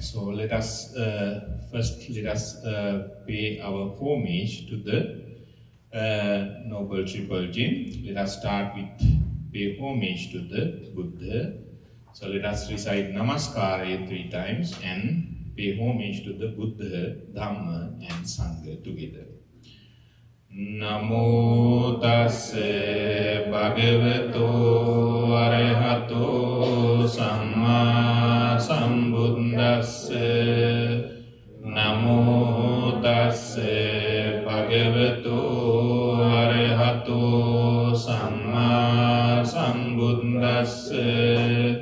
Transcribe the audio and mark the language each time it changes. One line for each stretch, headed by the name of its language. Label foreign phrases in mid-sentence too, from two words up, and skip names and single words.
English: So let us first pay our homage to the Noble Triple Gem. Let us start with pay homage to the Buddha. So let us recite Namaskara 3 times and pay homage to the Buddha, Dhamma and Sangha together.
Pali: Namo tassa bhagavato arahato samma sambuddhassa. Namo tassa bhagavato arahato samma sambuddhassa.